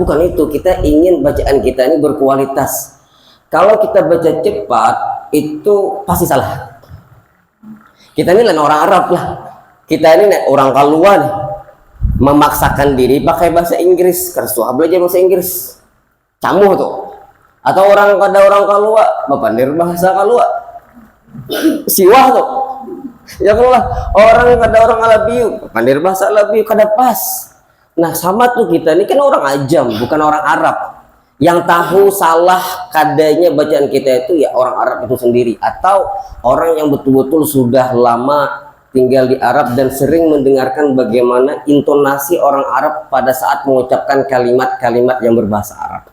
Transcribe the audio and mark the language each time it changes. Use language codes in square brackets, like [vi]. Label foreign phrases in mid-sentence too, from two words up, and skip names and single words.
[id] Bukan itu, kita ingin bacaan kita ini berkualitas. Kalau kita baca cepat itu pasti salah. Kita ini lain orang Arab lah, kita ini orang Kalua nih, memaksakan diri pakai bahasa Inggris, kersuah belajar bahasa Inggris, [bjn] camuh tuh. Atau orang Kalua, bapandir bahasa Kalua, siwah tuh. Ya kalau orang Alabiu, bapandir bahasa Alabiu, kada pas. [id] Nah sama tuh kita ini kan orang Ajam, bukan orang Arab. Yang tahu salah kadanya bacaan kita itu ya orang Arab itu sendiri, atau orang yang betul-betul sudah lama tinggal di Arab dan sering mendengarkan bagaimana intonasi orang Arab pada saat mengucapkan kalimat-kalimat yang berbahasa Arab.